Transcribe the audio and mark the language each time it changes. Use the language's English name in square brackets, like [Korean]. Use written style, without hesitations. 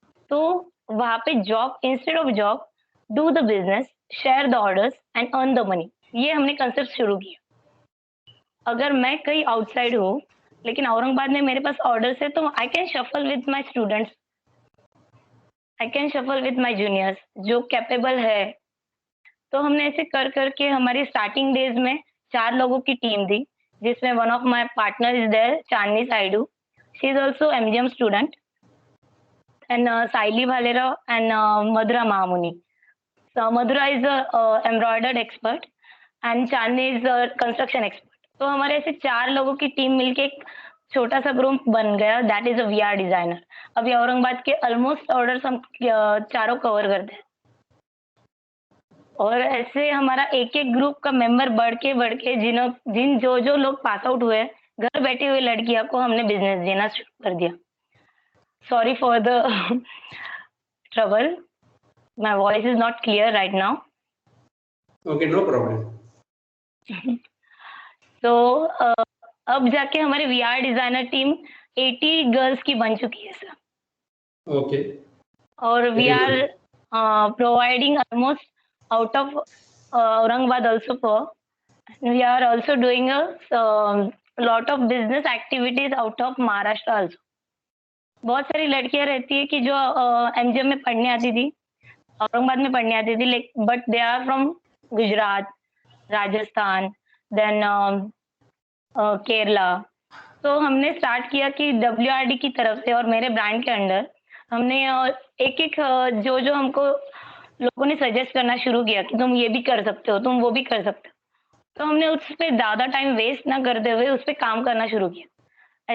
[Hindi] तो वहाँ पे [English] job instead of job, do the business, share the orders and earn the money, [Hindi] ये हमने कंसेप्ट शुरू किया। अगर मैं कहीं आउटसाइड हूँ, लेकिन औरंगाबाद में मेरे पास ऑर्डर्स है, तो [English] I can shuffle with my students, I can shuffle with my juniors [Hindi] जो कैपेबल है। तो हमने ऐसे कर करके हमारी स्टार्टिंग डेज में 4 लोगों की टीम थी, जिसमें [English] one of my partner is there, [Hindi] Chandni साइडू, [English] she is also MGM student, [Hindi] and Saili Bhalera and Madhura Mahamuni. [English] So Madhura is a embroidered expert and Chandni is a construction expert. [Hindi] तो हमारे ऐसे 4 लोगों की team मिलके एक छोटा सा group बन गया, [English] That is a VR designer. [Hindi] अभी औरंगाबाद के ऑलमोस्ट ऑर्डर्स हम चारों कवर करते हैं, और ऐसे हमारा एक एक ग्रुप का मेंबर बढ़ के जिन जो जो लोग पास आउट हुए, घर बैठी हुई लड़कियों को हमने बिजनेस देना शुरू कर दिया। [English] Sorry for the trouble. My voice is not clear right now. Okay, no problem. [Hindi] तो अब जाके हमारे वीआर डिजाइनर टीम 80 गर्ल्स की बन चुकी है सर। [English] Okay. और we are providing almost out of Aurangabad also for, we are also doing a lot of business activities out of Maharashtra also. [Hindi] बहुत सारी लड़कियां रहती है कि जो एमजीएम में पढ़ने आती थी, औरंगाबाद में पढ़ने आती थी, [English] But they are from Gujarat, Rajasthan, then Kerala. [Hindi] तो हमने स्टार्ट किया कि डब्ल्यूआरडी की तरफ से और मेरे ब्रांड के अंडर हमने एक एक जो जो हमको लोगों ने सजेस्ट करना शुरू किया कि तुम ये भी कर सकते हो, तुम वो भी कर सकते हो, तो हमने उस पर ज्यादा टाइम वेस्ट ना करते हुए उस पर काम करना शुरू किया।